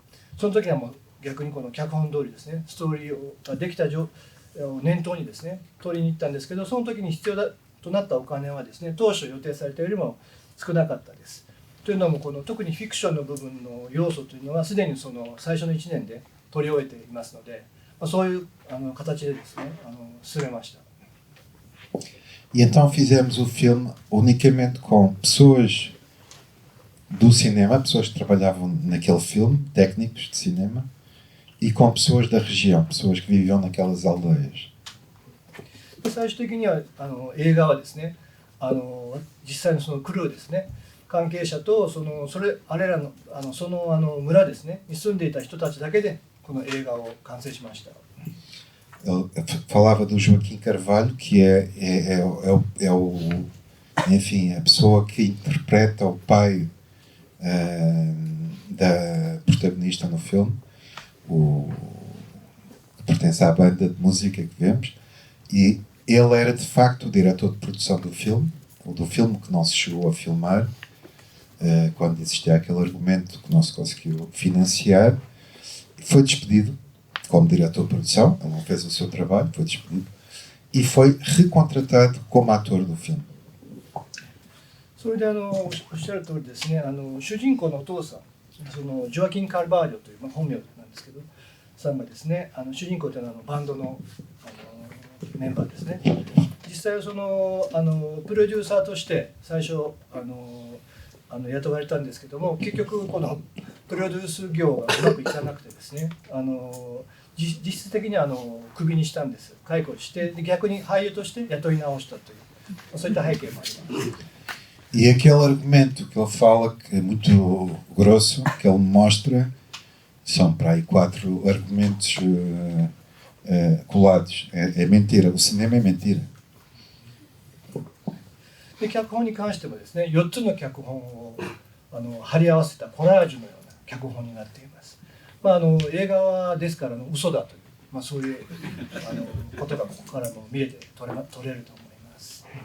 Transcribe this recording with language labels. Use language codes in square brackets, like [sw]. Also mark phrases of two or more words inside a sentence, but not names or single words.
[ja] その時はもう逆にこの脚本通りですねストーリーができた念頭にですね取りに行ったんですけどその時に必要だとなったお金はですね当初予定されたよりも少なかったです。というのも特にフィクションの部分の要素というのはすでにその最初の1年で取り終えていますので、そういう形でですね進めました。 [pt] E então fizemos o filme unicamente com pessoas do cinema, pessoas que trabalhavam naquele filme, técnicos de cinema, e com pessoas da região, pessoas que viviam naquelas aldeias. [ja] 最終的には映画はですね実際のそのクルーですね関係者とあれらの村ですねに住んでいた人たちだけでこの映画を完成しました。 [pt] Ele falava do Joaquim Carvalho, que enfim, a pessoa que interpreta o pai da protagonista no filme, que pertence à banda de música que vemos, e ele era de facto o diretor de produção do filme que não se chegou a filmar, quando existia aquele argumento que não se conseguiu financiar. Foi despedido como diretor de produção, ele não fez o seu trabalho, foi despedido, e foi recontratado como ator do filme. [ja] それでおっしゃる通りですね主人公のお父さんジョアキン・カルバーリョという、本名なんですけどさんがですね主人公というのはバンドのメンバーですね。実際はプロデューサーとして最初雇われたんですけども結局このプロデュース業がうまくいかなくてですね実質的にクビにしたんです。解雇して逆に俳優として雇い直したというそういった背景もあります。 [pt] E aquele argumento que ele fala, que é muito grosso, que ele mostra, são para aí 4 argumentos colados. É mentira, o cinema é mentira. [ja] で脚本に関してもですね4つの脚本を貼り合わせたコラージュのような脚本になっています。映画はですから嘘だという、そういうことがここからも見れて取れると思います。